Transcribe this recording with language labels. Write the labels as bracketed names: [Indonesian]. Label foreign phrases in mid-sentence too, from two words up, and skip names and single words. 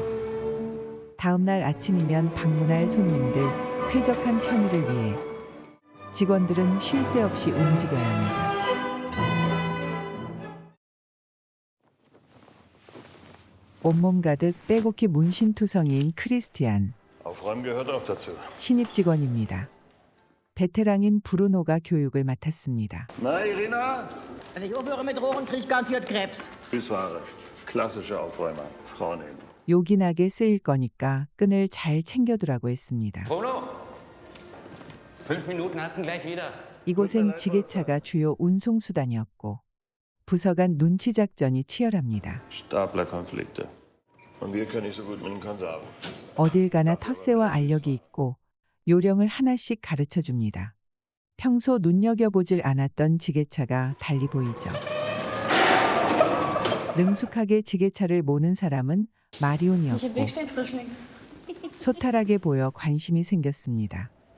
[Korean] 다음 날 아침이면 방문할 손님들 쾌적한 편의를 위해 직원들은 쉴 새 없이 움직여야 합니다. 온몸 가득 빼곡히 문신투성이인 크리스티안. [German] Aufräumen gehört auch dazu. [Korean] 신입 직원입니다. 베테랑인 브루노가 교육을 맡았습니다. [German] Na, Irina? Wenn ich aufhöre mit Rohren, krieg ich garantiert Krebs. Süßware. Klassische Aufräumer. Frauen eben. [Korean] 요긴하게 쓰일 거니까 끈을 잘 챙겨두라고 했습니다. [German] Bruno, 5 Minuten hast du gleich wieder. [Korean] 이곳엔 지게차가 주요 운송수단이었고 부서 간 눈치 작전이 치열합니다. [German] Staplerkonflikte. Und wir können nicht so gut mit den Konserven. [Korean] 어딜 가나 텃세와 알력이 있고 요령을 하나씩 가르쳐 줍니다. 평소 눈여겨보질 않았던 지게차가 달리 보이죠. 능숙하게 지게차를 모는 사람은 마리온이었고 소탈하게 보여 관심이 생겼습니다.